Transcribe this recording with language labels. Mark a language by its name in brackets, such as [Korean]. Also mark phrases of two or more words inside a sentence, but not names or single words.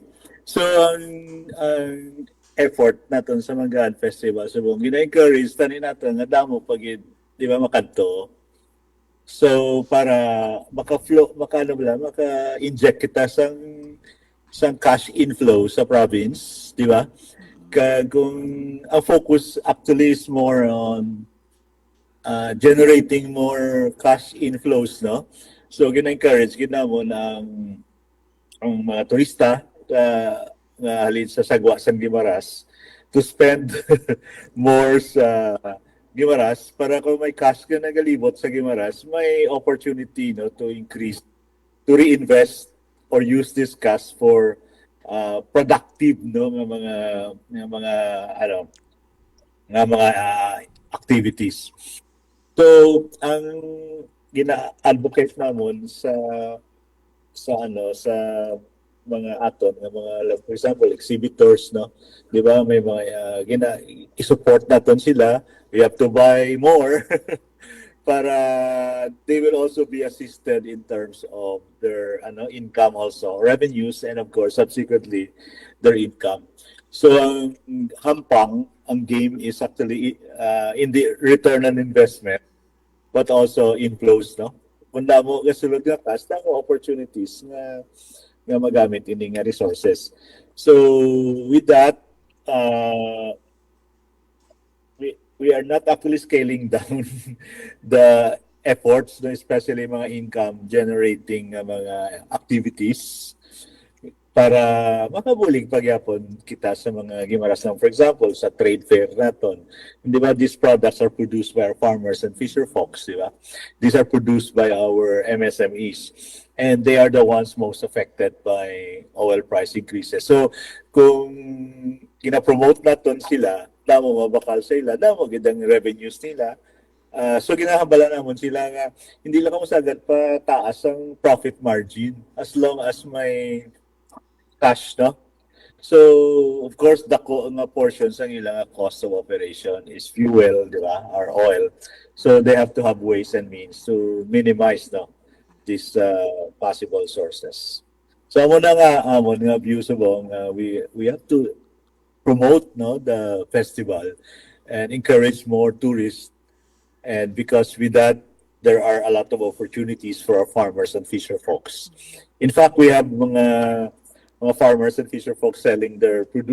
[Hiligaynon] So ang effort naton sa Manggahan Festival subong gina-encourage tani naton nga damo pag di ba makadto. So para maka-inject kita sang [English] cash inflow [Hiligaynon] sa province, di ba? kung ang [English] focus actually is more on generating more cash inflows, no? [Hiligaynon] So gina-encourage ginamon ang mga turista nga halin sa sagwa sa Guimaras [English] to spend more [Hiligaynon] sa Guimaras para kung may cash ka nagalibot sa Guimaras, may opportunity, no, [English] to increase, to reinvest or use this cash for productive, [Hiligaynon] no, nga mga ano nga mga activities. So ang gina-advocate namon sa mga aton nga mga, [English] like, for example, [Hiligaynon] exhibitors, no, di ba, may mga i-support naton sila. [English] We have to buy more para they will also be assisted in terms of their income, also revenues, and of course subsequently their income. [Hiligaynon] So ang hampang, ang [English] game is actually in the return on investment, but also inflows, no? [Hiligaynon] Kung damo kasulod nga cash, damo opportunities nga magamit ini nga resources. [English] So with that, we are not actually scaling down the efforts, [Hiligaynon] no, especially mga [English] income generating [Hiligaynon] mga activities para makabulig pagyapon kita sa mga Guimaras. [English] For example, [Hiligaynon] sa [English] trade fair [Hiligaynon] naton, di ba, [English] these products are produced by our farmers and fisher folks, [Hiligaynon] di ba? [English] These are produced by our MSMEs, and they are the ones most affected by oil price increases. [Hiligaynon] So kung gina-promote naton sila, damo mabakal sila, damo gidang revenues nila. So ginahambala namon sila nga hindi lang kamo sagad pa taas ang [English] profit margin as long as [Hiligaynon] may cash, no? [English] So, of course, [Hiligaynon] nga portions ang ilang [English] cost of operation [Hiligaynon] is fuel, di ba, or oil. [English] So, they have to have ways and means to minimize, no, these possible sources. So, [Hiligaynon] amon nga views mo, [English] we have to promote, no, the festival and encourage more tourists. And because with that, there are a lot of opportunities for our farmers and fisher folks. In fact, we have mga farmers and fisher folks selling their produce.